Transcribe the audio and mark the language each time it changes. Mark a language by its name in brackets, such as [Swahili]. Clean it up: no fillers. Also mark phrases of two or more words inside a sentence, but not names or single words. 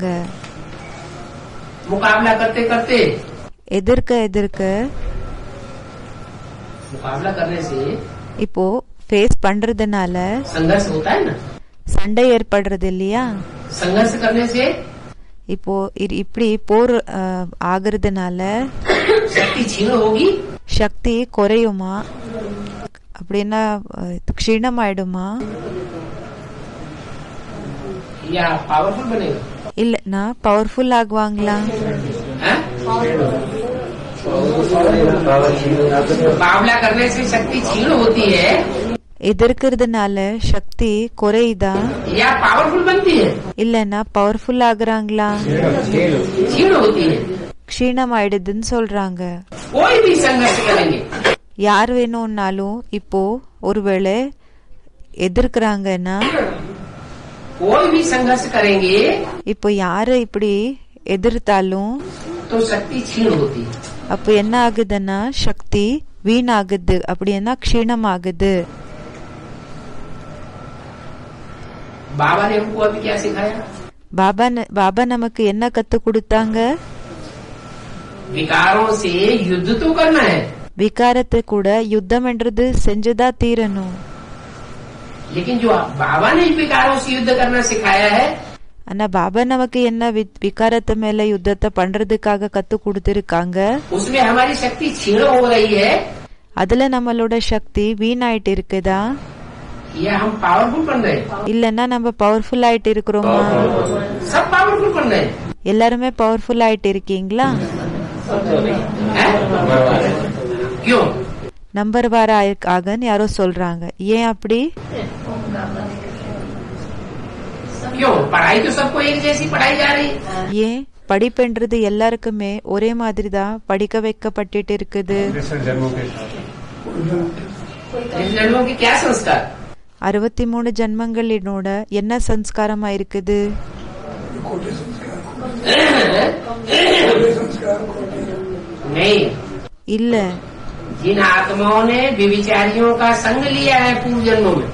[Hindi] मुकाबला करते करते, [Tamil] எதிர்க்க [Hindi] मुकाबला करने से [Tamil] இப்போ ஃபேஸ் பண்றதுனால [Hindi] संघर्ष होता है ना. [Tamil] சண்டை ஏற்படுறது இல்லையா? [Hindi] संघर्ष करने से [Tamil] இப்போ இப்படி போர் ஆகுறதுனால [Hindi] शक्ति क्षीण होगी. [Tamil] சக்தி குறையுமா? அப்படின்னா க்ஷீணமாயிடுமா? [Hindi] या पावरफुल बनेगा. [Tamil] இல்லன்னா பவர்ஃபுல் ஆகுவாங்களா? [Hindi] मुकाबला करने से शक्ति क्षीण होती है [Tamil] எதிர்க்கிறதுனால சக்தி குறையுதா? [Hindi] या पावरफुल बनती है. [Tamil] இல்லன்னா பவர்ஃபுல் ஆகுறாங்களா? [Hindi] क्षीण होती है. [Tamil] க்ஷீணம் ஆயிடுதுன்னு சொல்றாங்க. [Hindi] कोई भी संघर्ष करेंगे, [Tamil] யார் வேணும்னாலும் இப்போ ஒருவேளை எதிர்க்கிறாங்கன்னா, [Hindi] कोई भी संघर्ष करेंगे [Tamil] இப்போ யாரு இப்படி எதிர்த்தாலும் [Hindi] तो शक्ति क्षीण होती है. [Tamil] அப்போ என்ன ஆகுதுன்னா சக்தி வீணாகுது, அப்படின்னா க்ஷீணம் ஆகுது. [Hindi] बाबा ने हमको अभी क्या सिखाया? [Tamil] பாபா நமக்கு என்ன கத்து கொடுத்தாங்க? [Hindi] विकारों से युद्ध तो करना है, [Tamil] விகாரத்தை கூட யுத்தம் என்றது செஞ்சுதான் தீரணும். [Hindi] लेकिन जो बाबा ने विकारों से युद्ध करना सिखाया है, [Tamil] ஆனா பாபா நமக்கு என்ன விகாரத்து மேல யுத்தத்தை பண்றதுக்காக கத்து கொடுத்திருக்காங்க, [Hindi] उसमें हमारी शक्ति क्षीण हो रही है [Tamil] அதுல நம்மளோட சக்தி வீணாயிட்டு இருக்குதா? [Hindi] या हम पावरफुल बन रहे हैं? [Tamil] இல்லன்னா நம்ம பவர்ஃபுல் ஆயிட்டு இருக்கிறோமா? [Hindi] सब पावरफुल बन रहे हैं. [Tamil] எல்லாருமே பவர்ஃபுல் ஆயிட்டு இருக்கீங்களா? [Hindi] क्यों? [Tamil] நம்பர் வார ஆகன்னு யாரோ சொல்றாங்க. ஏன் அப்படி? [Hindi] क्यों? पढ़ाई तो सबको एक जैसी पढ़ाई जा रही. [Tamil] ஏன் படிப்புன்றது எல்லாருக்குமே ஒரே மாதிரி தான் படிக்க வைக்கப்பட்டு இருக்குது. [Hindi] जन्मों के क्या संस्कार? [Tamil] 63 ஜன்மங்களினோட என்ன சம்ஸ்காரமா இருக்குது? [Hindi] नहीं, [Tamil] இல்ல. [Hindi] जिन आत्माओं ने व्यभिचारियों का संग लिया है पूर्व जन्मों में,